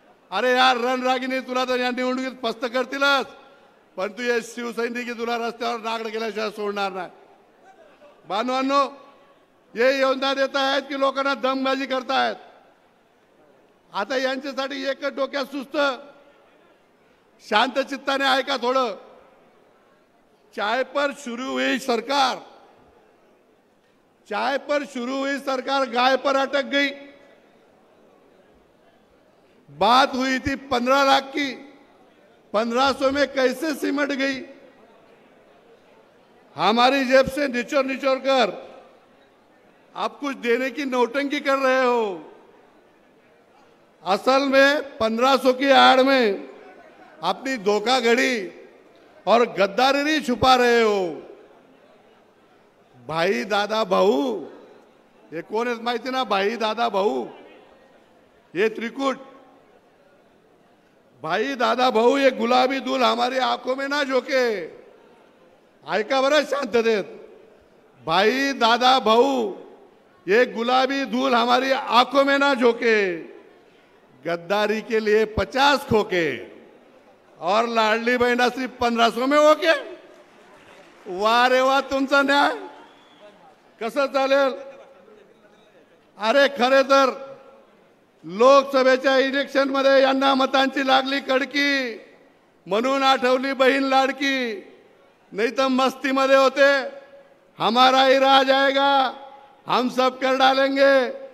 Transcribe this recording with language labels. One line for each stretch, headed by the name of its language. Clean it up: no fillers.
Marathi: अरे यार रणरागिनी, तुला तर या निवडणुकीत फस्त करतीलच, पण तू हे शिवसैनिकी तुला रस्त्यावर नागड केल्याशिवाय सोडणार नाही। बांधवांनो, हे योजना देत आहेत की लोकांना दमबाजी करतायत। आता यांच्यासाठी एकच डोक्यात सुस्त, शांत चित्ताने ऐका थोडं।
Hindi: चाय पर शुरू हुई सरकार, चाय पर शुरू हुई सरकार गाय पर अटक गई। बात हुई थी 15 लाख की, 1500 में कैसे सिमट गई। हमारी जेब से निचोड़ निचोड़ कर आप कुछ देने की नौटंकी कर रहे हो। असल में 1500 की आड़ में अपनी धोखाधड़ी और गद्दारी छुपा रहे हो।
Marathi: भाई दादा भाऊ, हे कोण आहेत माहिती ना?
Hindi: भाई दादा भाऊ, ये त्रिकुट। भाई दादा भाऊ, ये गुलाबी धूल हमारी आंखों में ना झोंके।
Marathi: ऐका बरं शांततेत।
Hindi: भाई दादा भाऊ, ये गुलाबी धूल हमारी आंखों में ना झोंके। गद्दारी के लिए 50 खोके और लाडली बहिणा सिर्फ 1500 में होके।
Marathi: वाह रे वाह, तुमचा न्याय कसं चालेल? अरे खरे तर लोकसभेच्या इलेक्शन मध्ये यांना मतांची लागली कडकी, म्हणून आठवली बहीण लाडकी।
Hindi: नहीं तो मस्ती
Marathi: मध्ये होते,
Hindi: हमारा ही राज आएगा, हम सब कर डालेंगे।